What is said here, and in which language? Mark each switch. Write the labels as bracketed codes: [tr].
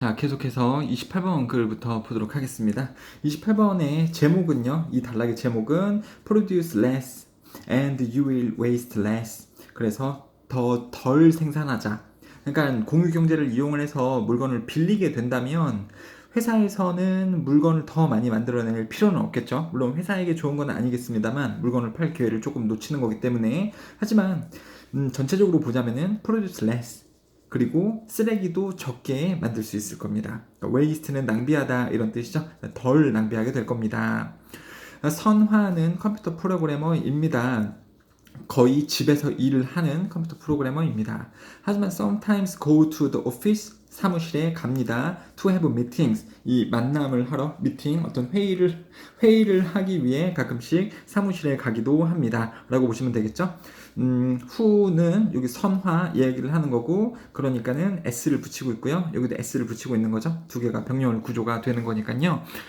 [ko] 자, 계속해서 28번 글부터 보도록 하겠습니다. 28번의 제목은요, 이 단락의 제목은 [en] Produce less and you will waste less. [ko] 그래서 더 덜 생산하자. 그러니까 공유경제를 이용을 해서 물건을 빌리게 된다면 회사에서는 물건을 더 많이 만들어낼 필요는 없겠죠. 물론 회사에게 좋은 건 아니겠습니다만 물건을 팔 기회를 조금 놓치는 거기 때문에. 하지만 전체적으로 보자면은 [en] produce less, [ko] 그리고 쓰레기도 적게 만들 수 있을 겁니다. waste는 낭비하다 이런 뜻이죠. 덜 낭비하게 될 겁니다. 선화는 컴퓨터 프로그래머입니다. 거의 집에서 일을 하는 컴퓨터 프로그래머입니다. 하지만 [en] sometimes go to the office, [ko] 사무실에 갑니다. [en] to have meetings, [ko] 이 만남을 하러, 미팅, 어떤 회의를 하기 위해 가끔씩 사무실에 가기도 합니다. 라고 보시면 되겠죠. who는 여기 선화 얘기를 하는 거고, 그러니까는 s를 붙이고 있고요. 여기도 s를 붙이고 있는 거죠. 두 개가 병렬 구조가 되는 거니까요.